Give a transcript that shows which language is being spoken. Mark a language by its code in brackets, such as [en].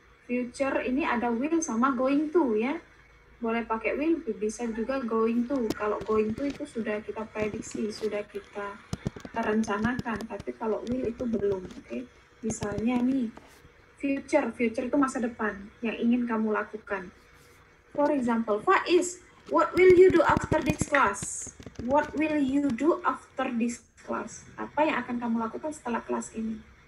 [id] Future ini ada will sama going to ya. Boleh pakai will, bisa juga going to. Kalau going to itu sudah kita prediksi, sudah kita rencanakan. Tapi kalau will itu belum, oke? Misalnya nih, future itu masa depan yang ingin kamu lakukan. [en] For example, Faiz, what will you do after this class? What will you do after this class? [id] Apa yang akan kamu lakukan setelah kelas ini?